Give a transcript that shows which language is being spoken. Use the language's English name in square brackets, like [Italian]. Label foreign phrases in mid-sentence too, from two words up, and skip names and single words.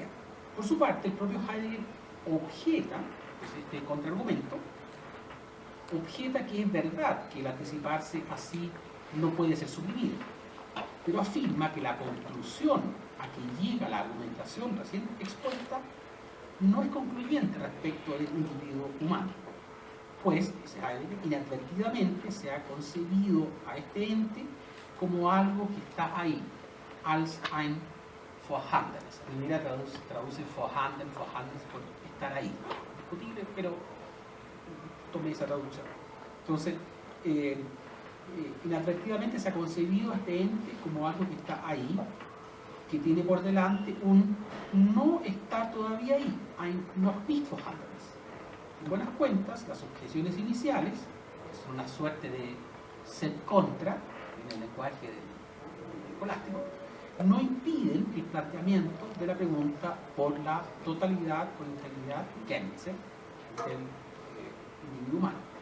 [Spanish] Por su parte, el propio Heidegger objeta, pues este contraargumento, objeta que es verdad que el anticiparse así no puede ser suprimido, pero afirma que la conclusión a que llega la argumentación recién expuesta no es concluyente respecto del individuo humano, pues inadvertidamente se ha concebido a este ente como algo que está ahí, [German] als ein Vorhandenes. [Spanish] En primera traduce vorhanden por estar ahí. Discutible, pero tomé esa traducción. Entonces, inadvertidamente se ha concebido a este ente como algo que está ahí, que tiene por delante un no está todavía ahí, [German] ein noch nicht vorhandenes. [Spanish] En buenas cuentas, las objeciones iniciales, que son una suerte de [Latin] sed contra, [Spanish] en el lenguaje del escolástico, no impiden el planteamiento de la pregunta por la totalidad o integridad Gänze del individuo humano.